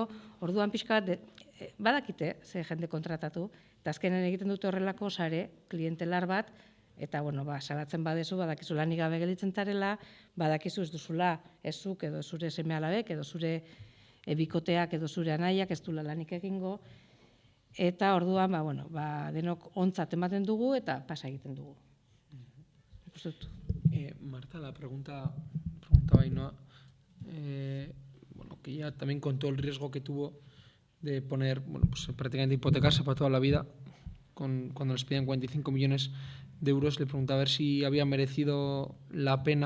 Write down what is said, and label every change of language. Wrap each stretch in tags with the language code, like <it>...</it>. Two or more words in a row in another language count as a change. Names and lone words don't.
<eu>Orduan pixka bat badakite ze jende kontratatu eta azkenen egiten dute horrelako sare klientelar bat eta salatzen badezu badakizu lanik gabe gelditzen zarela, badakizu ez duzula ezuk edo zure seme-alabek edo zure bikoteak edo zure anaiak ez dula lanik egingo. Eta orduan, denok ontzat ematen dugu eta pasa egiten dugu.</eu> <es>Marta, la pregunta Ainhoa, que ya también con todo el riesgo que tuvo de poner prácticamente hipotecarse para toda la vida, cuando les pedían 45 millones de euros, le preguntaba a ver si había merecido la pena.</es>